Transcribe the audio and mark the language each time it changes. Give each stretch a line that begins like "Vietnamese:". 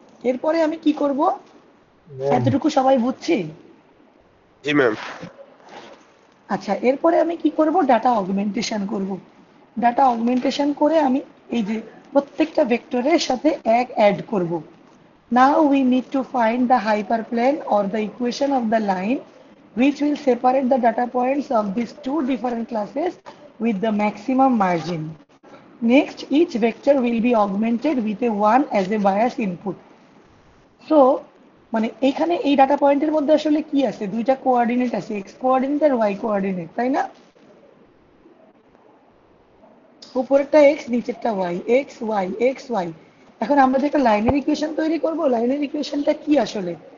Bangla: এরপরে আমি কি করব? ম্যাম। এতটুকু সবাই বুঝছি? জি ম্যাম। আচ্ছা, এরপরে আমি কি করব? ডাটা অগমেন্টেশন করব। ডাটা অগমেন্টেশন করে আমি এই যে প্রত্যেকটা ভেক্টরের সাথে এক অ্যাড করব।
English: Now we need to find the hyperplane or the equation of the line which will separate the data points of these two different classes with the maximum margin. Next, each vector will be augmented with a 1 as a bias input.
Bangla: So মানে এখানে এই data পয়েন্টের মধ্যে আসলে কি আছে? দুইটা coordinate আছে, এক্স কোঅর্ডিনেট আর ওয়াই কোঅর্ডিনেট, তাই না? উপরেরটা এক্স, নিচেরটা Y, x Y x Y. এখন আমরা যে একটা লাইনের ইকুয়েশন তৈরি করব, লাইনের ইকুয়েশনটা কি আসলে?